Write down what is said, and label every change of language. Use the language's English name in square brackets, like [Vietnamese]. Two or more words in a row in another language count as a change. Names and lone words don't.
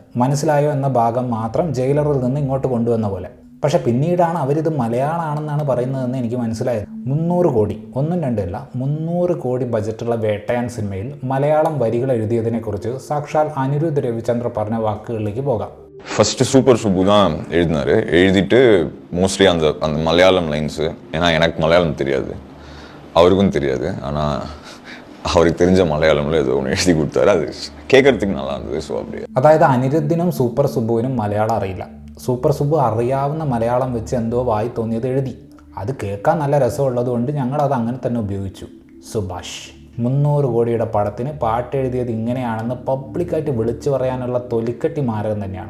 [Malayalam] മനസ്സിലായോ എന്ന ഭാഗം മാത്രം ജയിലറിൽ നിന്ന് ഇങ്ങോട്ട് കൊണ്ടുവന്ന പോലെ. പക്ഷെ പിന്നീടാണ് അവരിത് മലയാളമാണെന്നാണ് പറയുന്നതെന്ന് എനിക്ക് മനസ്സിലായത്. 300 കോടി, ഒന്നും രണ്ടല്ല 300 കോടി ബജറ്റുള്ള വേട്ടയാൻ സിനിമയിൽ മലയാളം വരികൾ എഴുതിയതിനെക്കുറിച്ച് സാക്ഷാൽ അനിരുദ്ധ് രവിചന്ദ്ര പറഞ്ഞ വാക്കുകളിലേക്ക് പോകാം. [Tamil] ஃபர்ஸ்ட் சூப்பர் சுப்பு தான் எழுதினாரு. எழுதிட்டு மோஸ்ட்லி அந்த மலையாளம் லைன்ஸு, ஏன்னா எனக்கு மலையாளம் தெரியாது, அவருக்கும் தெரியாது, ஆனால் அவருக்கு தெரிஞ்ச மலையாளம்ல ஏதோ ஒன்று எழுதி கொடுத்தாரு. அது கேட்கறதுக்கு நல்லா இருந்தது. ஸோ அப்படியே [Malayalam] അതായത് അനിരുദ്ധിനും സൂപ്പർ സുബുവിനും മലയാളം അറിയില്ല. സൂപ്പർ സുബു അറിയാവുന്ന മലയാളം വെച്ച് എന്തോ വായി തോന്നിയത് എഴുതി. അത് കേൾക്കാൻ നല്ല രസമുള്ളത് കൊണ്ട് ഞങ്ങളത് അങ്ങനെ തന്നെ ഉപയോഗിച്ചു. സുഭാഷ് 300 കോടിയുടെ പടത്തിന് പാട്ട് എഴുതിയത് ഇങ്ങനെയാണെന്ന് പബ്ലിക്കായിട്ട് വിളിച്ചു പറയാനുള്ള തൊലിക്കട്ടി മാരകം തന്നെയാണ്.